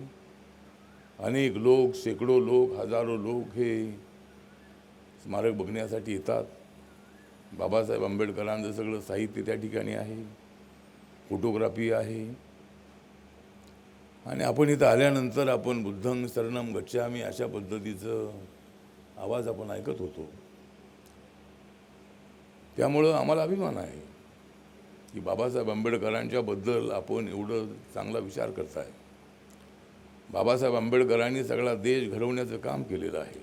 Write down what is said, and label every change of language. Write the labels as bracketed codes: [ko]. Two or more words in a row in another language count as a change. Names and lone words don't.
[mr] अनेक लोक, शेकडो लोक, हजारो लोक हे स्मारक बघण्यासाठी येतात. बाबासाहेब आंबेडकरांचं सगळं साहित्य त्या ठिकाणी आहे, फोटोग्राफी आहे. आणि आपण इथं आल्यानंतर आपण [pi] बुद्धं शरणं गच्छामि [mr] अशा पद्धतीचं आवाज आपण ऐकत होतो. त्यामुळं आम्हाला अभिमान आहे की बाबासाहेब आंबेडकरांच्याबद्दल आपण एवढं चांगला विचार करताय. बाबासाहेब आंबेडकरांनी सगळा देश घडवण्याचं काम केलेलं आहे.